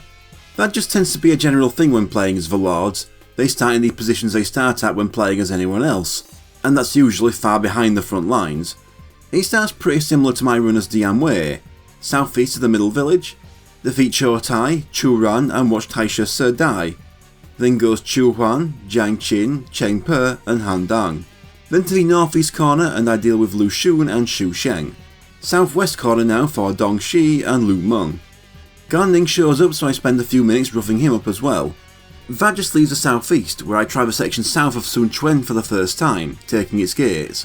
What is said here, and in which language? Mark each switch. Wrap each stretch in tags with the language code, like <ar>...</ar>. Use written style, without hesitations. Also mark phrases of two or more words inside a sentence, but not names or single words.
<en>That just tends to be a general thing when playing as the Lords. They start in the positions they start at when playing as anyone else, and that's usually far behind the front lines. He starts pretty similar to my run as Dian Wei, southeast of the middle village, defeat Chou Tai, Chu Ran and watch Taishe Se die. Then goes Chu Huan, Jiang Qin, Cheng Pe and Han Dang. Then to the northeast corner and I deal with Lu Xun and Xu Sheng. Southwest corner now for Dong Shi and Lu Meng. Gan Ning shows up so I spend a few minutes roughing him up as well. That just leaves the southeast where I try the section south of Sun Quan for the first time, taking its gates.</en>